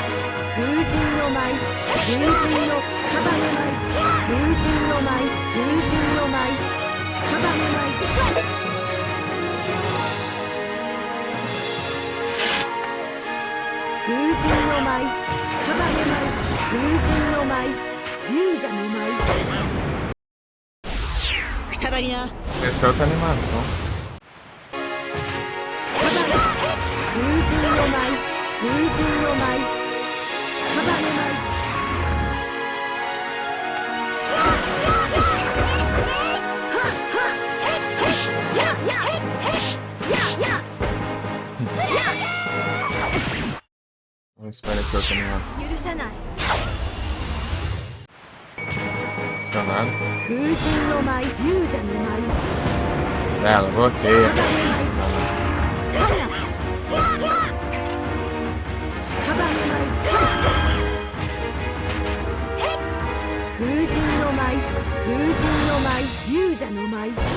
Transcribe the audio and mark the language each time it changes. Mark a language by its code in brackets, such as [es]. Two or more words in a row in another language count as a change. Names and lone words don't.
[ja] 風神の舞風神の屍舞風神の舞風神の舞屍舞風神の舞屍舞風神の舞勇者の舞くたばりな。 [pt] Essa é outra animação. [ja] 風神の舞風神の舞屍舞 [pt] Vamos esperar essa outra animação. [ja] 許さない。 [pt] Adicionado. [ja] 風神の舞勇者の舞 [pt] Ela, bloqueia. [ja] 屍舞風神の舞風神の舞勇者の舞